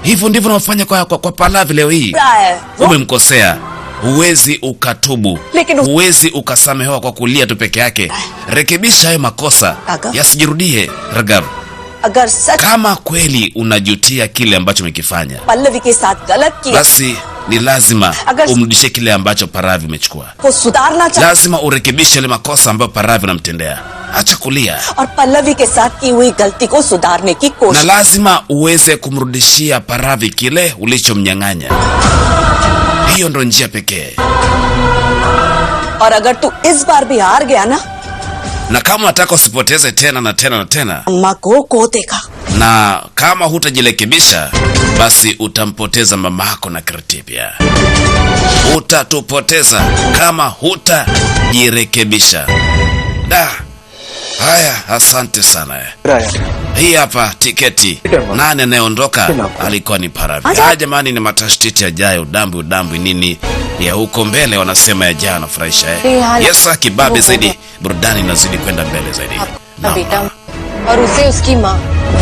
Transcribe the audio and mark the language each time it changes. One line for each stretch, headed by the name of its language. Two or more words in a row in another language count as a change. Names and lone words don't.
Swahili: Hivyo ndivyo unafanya kwa Pallavi leo hii. Umemkosea, huwezi ukatubu, huwezi ukasamehewa kwa kulia tu peke yake. Rekebisha hayo makosa yasijirudie, Raghav. Kama kweli unajutia kile ambacho umekifanya,
Hindi: पल्लवी के साथ गलत किया,
Swahili: basi ni lazima umrudishe kile ambacho Pallavi umechukua.
Hindi: को सुधारना चाहिए
Swahili: Lazima urekebishe ile makosa ambayo Pallavi unamtendea. Acha kulia.
Hindi: और पल्लवी के साथ की हुई गलती को सुधारने की
Swahili: Na
Hindi: कोशिश.
Swahili: lazima uweze kumrudishia Pallavi kile ulichomnyang'anya. Hiyo ndo njia pekee.
Hindi: और अगर तू इस बार भी हार गया ना,
Swahili: Na kama unataka usipoteze tena na tena na tena,
Hindi: अम्मा को देगा.
Swahili: na kama hutajirekebisha, basi utampoteza mamako na Kirti pia. Utatupoteza kama hutajirekebisha. Da. Haya, asante sana. Hii hapa tiketi. Nani anayeondoka? Alikuwa ni Pallavi. Haya jamani, ni matashtiti yajayo, udambi nini ya huko mbele, wanasema yajayo anafurahisha Yesa kibabe zaidi, burudani inazidi kwenda mbele zaidi.
Hindi: बेटा और उसे उसकी माँ